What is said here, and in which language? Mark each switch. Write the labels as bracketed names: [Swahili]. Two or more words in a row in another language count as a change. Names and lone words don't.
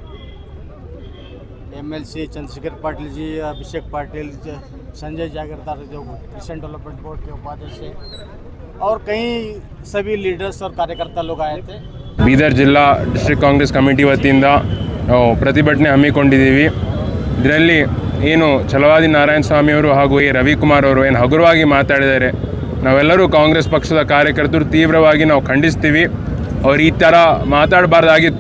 [Hindi] एमएलसी चंद्रशेखर पाटिल जी, अभिषेक पाटिल, संजय जागीरदार जो किसान डेवलपमेंट बोर्ड के उपाध्यक्ष थे, और कई सभी लीडर्स और कार्यकर्ता लोग आए थे। [Kannada] ಬೀದರ್ ಜಿಲ್ಲಾ ಡಿಸ್ಟ್ರಿಕ್ಟ್ ಕಾಂಗ್ರೆಸ್ ಕಮಿಟಿ ವತಿಯಿಂದ ನಾವು ಪ್ರತಿಭಟನೆ ಹಮ್ಮಿಕೊಂಡಿದ್ದೀವಿ. ಇದರಲ್ಲಿ ಏನು ಛಲವಾದಿ ನಾರಾಯಣ ಸ್ವಾಮಿಯವರು ಹಾಗೂ ಎ ರವಿಕುಮಾರ್ ಅವರು ಏನು ಹಗುರವಾಗಿ ಮಾತಾಡಿದ್ದಾರೆ, ನಾವೆಲ್ಲರೂ ಕಾಂಗ್ರೆಸ್ ಪಕ್ಷದ ಕಾರ್ಯಕರ್ತರು ತೀವ್ರವಾಗಿ ನಾವು ಖಂಡಿಸ್ತೀವಿ. ಅವ್ರು ಈ ಥರ ಮಾತಾಡಬಾರ್ದಾಗಿತ್ತು.